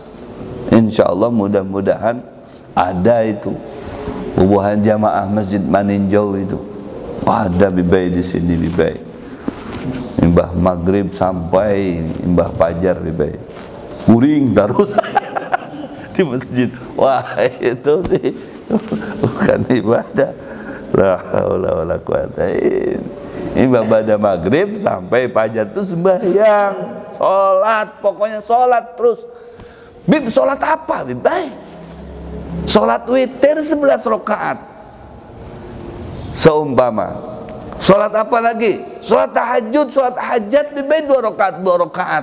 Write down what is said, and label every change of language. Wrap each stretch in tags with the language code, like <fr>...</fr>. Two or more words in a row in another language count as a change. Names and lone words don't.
<bjn>Insya Allah mudah-mudahan ada itu hubungan jamaah Masjid Maninjau itu. Ada bibai di sini bibai. Imbah maghrib sampai imbah fajar bibai. Kuring terus di masjid. Wah, itu sih bukan ibadah.</bjn> <ar>La haula wala quwata illa billah.</ar> <bjn>Maghrib sampai fajar itu sembahyang, sholat, pokoknya sholat terus. Bib, sholat apa Bib? Sholat witir 11 rakaat seumpama. Sholat apa lagi? Sholat tahajud, sholat hajat Bib, 2 rakaat.</bjn>